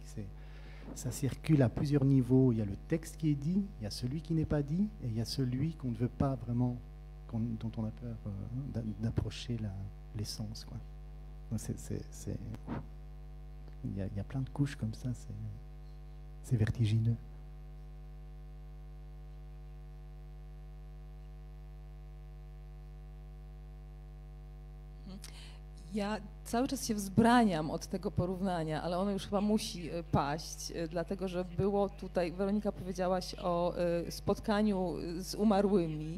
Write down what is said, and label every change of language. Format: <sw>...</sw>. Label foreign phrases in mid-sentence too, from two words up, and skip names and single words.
<fr>Ça circule à plusieurs niveaux. Il y a le texte qui est dit, il y a celui qui n'est pas dit, et il y a celui qu'on ne veut pas vraiment, dont on a peur d'approcher l'essence, quoi. Donc il y a plein de couches comme ça, c'est vertigineux.</fr> <pl>Ja cały czas się wzbraniam od tego porównania, ale ono już chyba musi paść, dlatego że było tutaj, Weronika, powiedziałaś o spotkaniu z umarłymi.</pl>